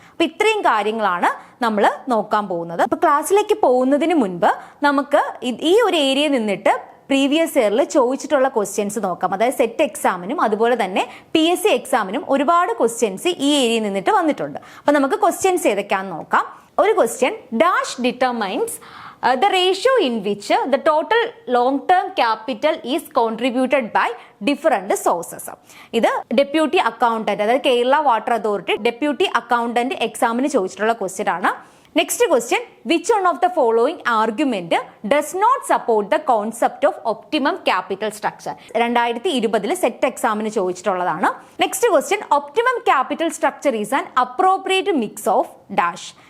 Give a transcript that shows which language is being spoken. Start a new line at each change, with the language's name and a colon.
Malayalam: അപ്പോൾ ഇത്രയും കാര്യങ്ങളാണ് നമ്മൾ നോക്കാൻ പോകുന്നത്. അപ്പോൾ ക്ലാസ്സിലേക്ക് പോകുന്നതിന് മുൻപ് നമുക്ക് ഈ ഒരു ഏരിയയിൽ നിന്നിട്ട് പ്രീവിയസ് ഇയറിൽ ചോദിച്ചിട്ടുള്ള ക്വസ്റ്റ്യൻസ് നോക്കാം. അതായത് സെറ്റ് എക്സാമിനും അതുപോലെ തന്നെ PSC എക്സാമിനും ഒരുപാട് ക്വസ്റ്റ്യൻസ് ഈ ഏരിയയിൽ നിന്നിട്ട് വന്നിട്ടുണ്ട്. അപ്പോൾ നമുക്ക് ക്വസ്റ്റ്യൻസ് ഏതൊക്കെയാണെന്ന് നോക്കാം. ഒരു question,
English: Dash determines the ratio in which the total long term capital is contributed by different sources.
Malayalam: ഇത് ഡെപ്യൂട്ടി അക്കൗണ്ടന്റ്, അതായത് Kerala water authority deputy accountant എക്സാമിന് ചോദിച്ചിട്ടുള്ള ക്വസ്റ്റ്യൻ ആണ്.
English: Next question, which one of the following argument does not support the concept of optimum capital structure.
Malayalam: 2020 set എക്സാമിന് ചോദിച്ചിട്ടുള്ളതാണ്.
English: Next question, optimum capital structure is an appropriate mix of dash.